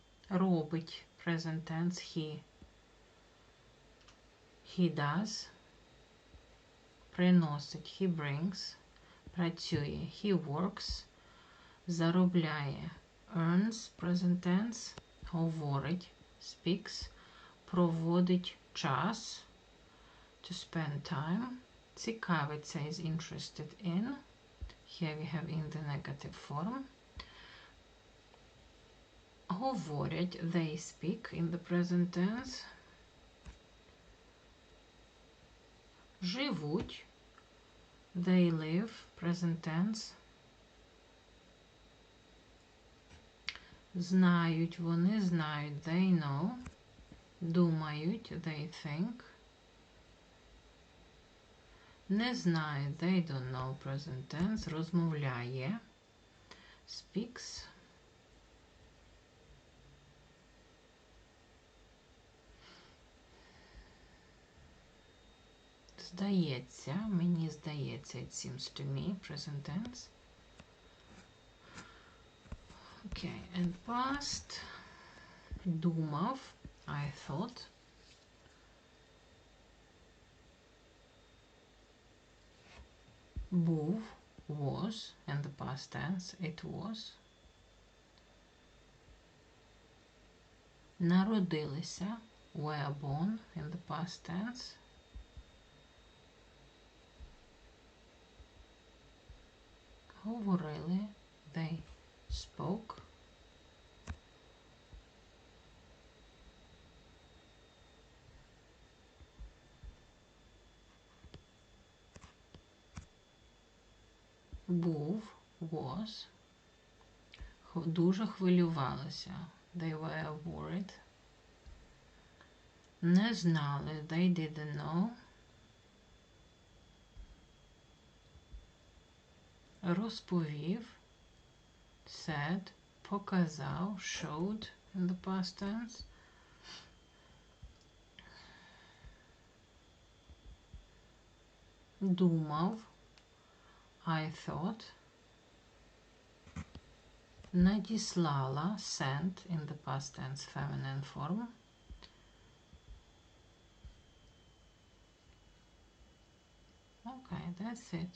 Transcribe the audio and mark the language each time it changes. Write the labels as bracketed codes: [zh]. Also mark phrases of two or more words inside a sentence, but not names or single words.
[en] робить, present tense, he does, приносить, he brings, працює, he works, заробляє, earns, present tense, говорить, speaks, [uk] проводить час, [en] to spend time, цікавиться, is interested in, here we have in the negative form, говорять, they speak in the present tense, живуть, they live, present tense, [uk] знають, вони знають, [en] they know, думають, they think, [uk] не знають, [en] they don't know, present tense, [uk] розмовляє, speaks, здається, мені здається, [en] it seems to me, present tense. Okay, and past, думав, I thought, був, was, and the past tense, it was, народилися, were born, in the past tense, говорили, they spoke, [uk] був, was, дуже хвилювалися, [en] they were worried, [uk] не знали, [en] they didn't know, розповів, said, показав, showed, in the past tense, думав, I thought, надіслала, sent, in the past tense, feminine form, okay, that's it.